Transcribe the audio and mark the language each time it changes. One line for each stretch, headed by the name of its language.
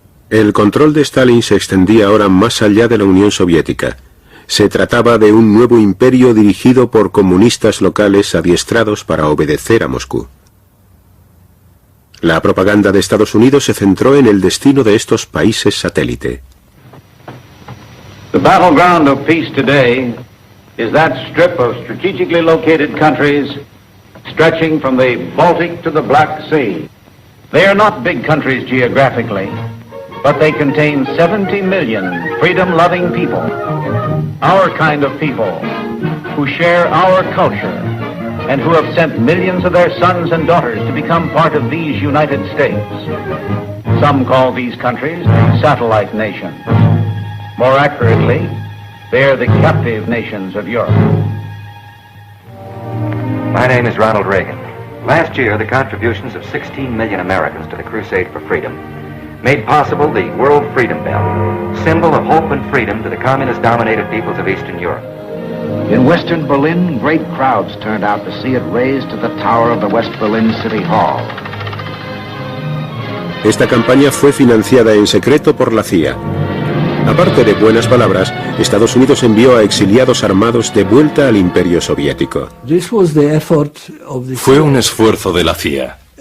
Spanish: El control de Stalin se extendía ahora más allá de la Unión Soviética. Se trataba de un nuevo imperio dirigido por comunistas locales adiestrados para obedecer a Moscú. La propaganda de Estados Unidos se centró en el destino de estos países satélite.
English: The battleground of peace today is that strip of strategically located countries stretching from the Baltic to the Black Sea. They are not big countries geographically, but they contain 70 million freedom-loving people, our kind of people, who share our culture and who have sent millions of their sons and daughters to become part of these United States. Some call these countries the satellite nations. More accurately, they are the captive nations of Europe. My name is Ronald Reagan. Last year, the contributions of 16 million Americans to the crusade for freedom made possible the World Freedom Bell, symbol of hope and freedom to the communist-dominated peoples of Eastern Europe. In Western Berlin, great crowds turned out to see it raised to the tower of the West Berlin City Hall.
Spanish: Esta campaña fue financiada en secreto por la CIA. Aparte de buenas palabras, Estados Unidos envió a exiliados armados de vuelta al Imperio Soviético. Fue un esfuerzo de la CIA.